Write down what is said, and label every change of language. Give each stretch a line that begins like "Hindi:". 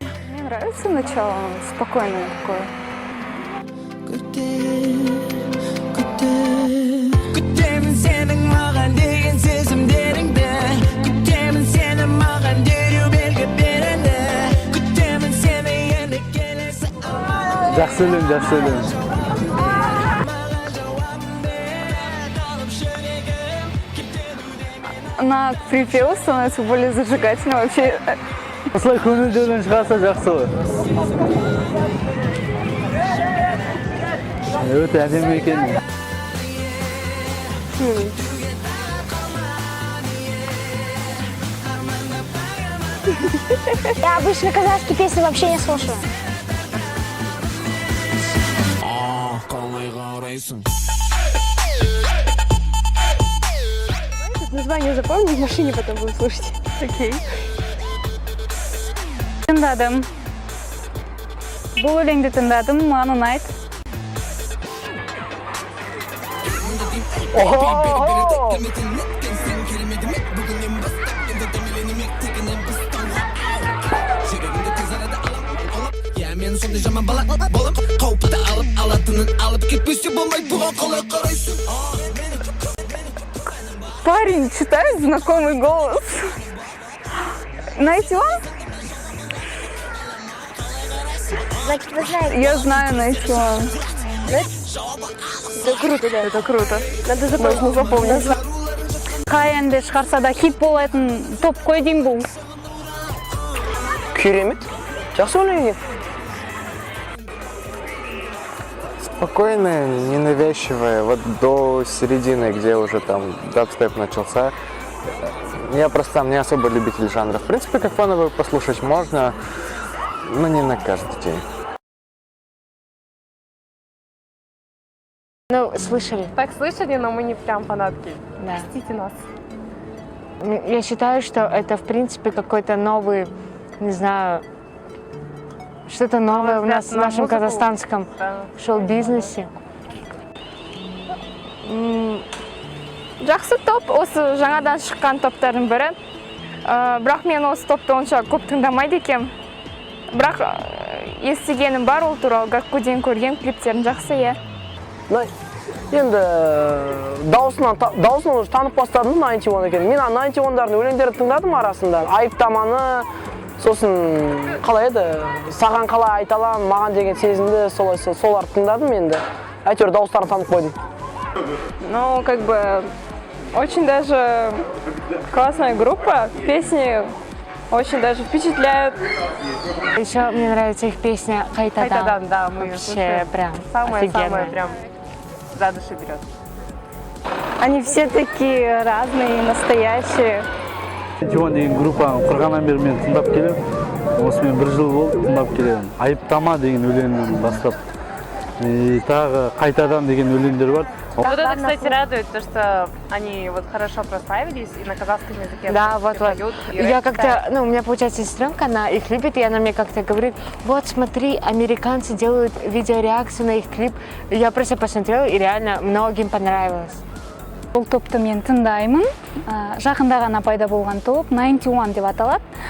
Russian: Мне нравится начало, спокойное такое.
Kazakh: Күтемін сенің маған деген сезімдеріңді, күтемін сені маған дереу белгі береді, күтемін сені енді келесі Жақсы өлең, жақсы өлең.
Russian: На припев становится более зажигательно вообще.
Kazakh: Осылай көңілді өлең шығарса жақсы ғой. Өте әдемі екен.
Russian: Я обычно казахские песни вообще не слушаю. Название запомни, в машине потом будем слушать. Окей.
Kazakh: Тыңдадым. Бұл өлеңді тыңдадым, маған ұнайды. мен сондай жаман бала болып қауіпті алатынын алып кетпесе болмайды бұған қалай қарайсың.
Russian: Парень читает знакомый голос. Найти он? Значит, вы знаете. Я знаю найти он. Это круто, да. Это круто. Нужно запомнить.
Kazakh: Қай әнді шығарса да хит болатын топ қой деймін бұл. Керемет. Жақсы өлең екен.
Russian: Спокойная, ненавязчивая, вот до середины, где уже там дабстеп начался. Я просто там не особо любитель жанра. В принципе, как фоновую послушать можно, но не на каждый день. Ну, слышали? Так слышали, но мы не прям фанатки. Да. Простите нас. Я считаю, что это, в принципе, какой-то новый, не знаю, что-то новое у нас в нашем казахстанском шоу-бизнесе.
Kazakh: Жақсы топ, осы жаңадан шыққан топтардың бірі. Бірақ мен осы топты онша көп тыңдамайды екем. Бірақ естігенім бар ол туралы, Гаккуден көрген клиптерін жақсы е. Енді дауысынан уже танып бастадым 91 екен. Мен 91-дардың өлеңдерін тыңдадым арасында. Айыптаманы, сосын қалай еді, саған қалай айта аламын, маған деген сезімді соларды тыңдадым енді. Әйтеуір дауыстарын танып қойдым.
Russian: Ну, как бы, очень даже классная группа, песни очень даже впечатляют. Еще мне нравится их песня «Қайтадан». «Қайтадан», да, мы ее вообще слушаем. прям Самое-самое офигенная. прям за душу берет. Они все такие разные, настоящие.
Kazakh: Тион деген группаны құрғаннан бері мен тыңдап келемін. Осымен бір жыл болды тыңдап келемін. Айыптама деген өлеңнен бастап. Тағы «Қайтадан» деген өлеңдер бар.
Russian: Вот это, кстати, радует, то, что они вот хорошо прославились и на казахском языке. Да, вот. Поют, и Я как-то, читают. ну, у меня, получается, сестренка, она их любит, и она мне как-то говорит, вот, смотри, американцы делают видеореакцию на их клип. Я просто посмотрела, и реально многим понравилось.
Kazakh: Бұл топты мен тыңдаймын. Жақында ғана пайда болған топ 91 деп аталады.